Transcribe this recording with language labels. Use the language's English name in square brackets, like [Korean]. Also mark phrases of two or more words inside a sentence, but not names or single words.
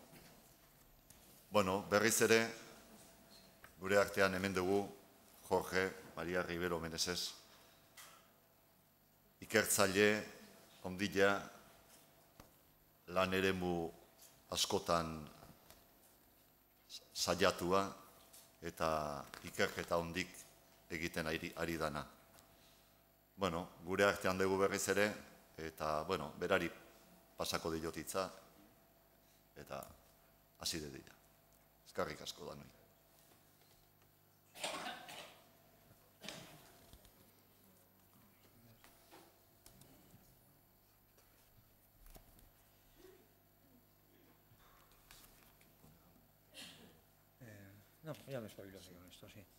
[Basque] Berriz ere, gure artean hemen dugu Jorge Maria Ribero Meneses, ikertzaile, ondila, lan eremu askotan saiatua eta ikerketa ondik egiten ari dana. Gure artean dugu berriz ere, eta, berari pasako diotitza, eta hasi dira. Eskerrik asko da noi. [Spanish] No, ya me espabilo así con esto, sí.